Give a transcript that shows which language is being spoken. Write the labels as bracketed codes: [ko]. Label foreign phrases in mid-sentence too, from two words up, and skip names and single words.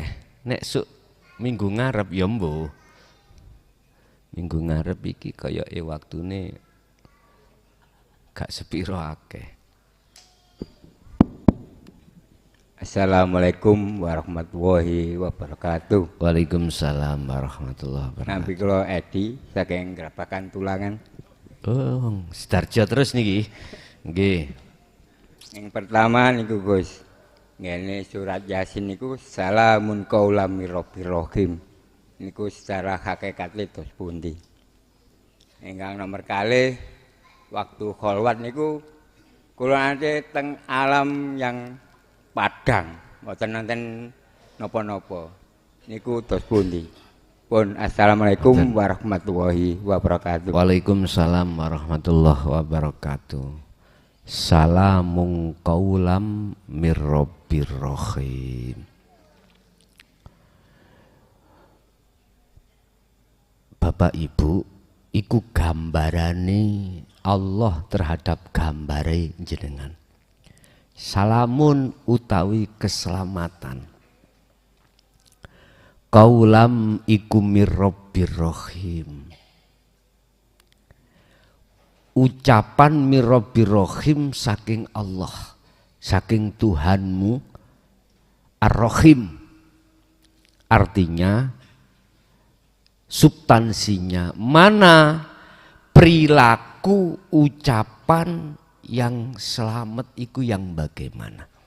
[jv] Nek suk minggu ngarep ya mbuh. Minggu ngarep iki kayake waktune gak sepiro akeh. [ar] السلام عليكم ورحمة الله وبركاته. وعليكم السلام ورحمة الله وبركاته. [jv] Nampi kula Edi saking Grabakan Tulangan. Oh, Sidarjo terus niki. Nggih. [id] Yang pertama [jv] niku Gus, ngene surat Yasin niku [ar] سلام قولا من رب رحيم. [jv] Niku [id] secara hakikat [jv] tos pundi. Ingkang nomor kalih waktu kholwat niku kula nate teng alam yang padang, mboten nonton napa-napa. Niku tos pundi. Pun [ar] السلام عليكم ورحمة الله وبركاته. وعليكم السلام ورحمة الله وبركاته. سلام قولا من رب رحيم. [jv] Bapak Ibu, iku gambarane Allah terhadap gambare jenengan. Salamun utawi keselamatan. [ar] Qaulam iku من رب رحيم. [jv] Ucapan [ar] من رب رحيم [jv] saking Allah, saking Tuhanmu Ar-Rahim. [id] Artinya substansinya mana perilaku ucapan yang selamat itu yang bagaimana.